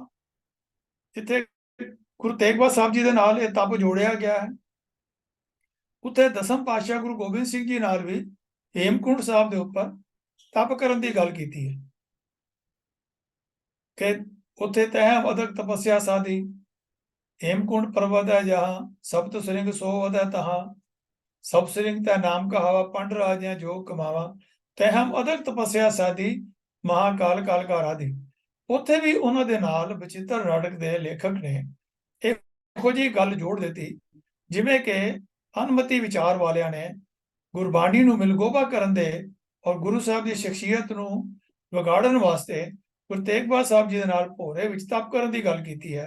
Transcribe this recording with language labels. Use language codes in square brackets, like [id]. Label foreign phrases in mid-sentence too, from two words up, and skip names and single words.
[pa] ਜਿੱਥੇ ਗੁਰੂ ਤੇਗ ਬਹਾਦਰ ਸਾਹਿਬ ਜੀ ਦੇ ਨਾਲ ਇਹ ਤਪ ਜੋੜਿਆ ਗਿਆ ਹੈ, ਉੱਥੇ ਦਸਮ ਪਾਤਸ਼ਾਹ ਗੁਰੂ ਗੋਬਿੰਦ ਸਿੰਘ ਜੀ ਨਾਲ ਵੀ ਹੇਮਕੁੰਟ ਸਾਹਿਬ ਦੇ ਉੱਪਰ ਤਪ ਕਰਨ ਦੀ ਗੱਲ ਕੀਤੀ ਹੈ ਕਿ ਉੱਥੇ ਤਹਿ ਅਦਕ ਤਪੱਸਿਆ ਸਾਧੀ, [bra] हेमकुंड पर्वत है जहाँ सप्त श्रृंग सो वध तहाँ, सब श्रृंग तै नाम कहावा, पंड राजियां जो कमावा, तै हम अदक तपस्या साधी, महाकाल काल का राधी। [pa] ਉੱਥੇ ਵੀ ਉਹਨਾਂ ਦੇ ਨਾਲ ਬਚਿੱਤਰ ਨਾਟਕ ਦੇ ਲੇਖਕ ਨੇ ਇਹੋ ਜਿਹੀ ਗੱਲ ਜੋੜ ਦਿੱਤੀ ਜਿਵੇਂ ਕਿ ਅਨਮਤੀ ਵਿਚਾਰ ਵਾਲਿਆਂ ਨੇ ਗੁਰਬਾਣੀ ਨੂੰ ਮਿਲਗੋਬਾ ਕਰਨ ਦੇ ਔਰ ਗੁਰੂ ਸਾਹਿਬ ਦੀ ਸ਼ਖਸੀਅਤ ਨੂੰ ਵਿਗਾੜਨ ਵਾਸਤੇ ਗੁਰੂ ਤੇਗ ਬਹਾਦਰ ਸਾਹਿਬ ਜੀ ਦੇ ਨਾਲ ਭੋਰੇ ਵਿੱਚ ਤਪ ਕਰਨ ਦੀ ਗੱਲ ਕੀਤੀ ਹੈ।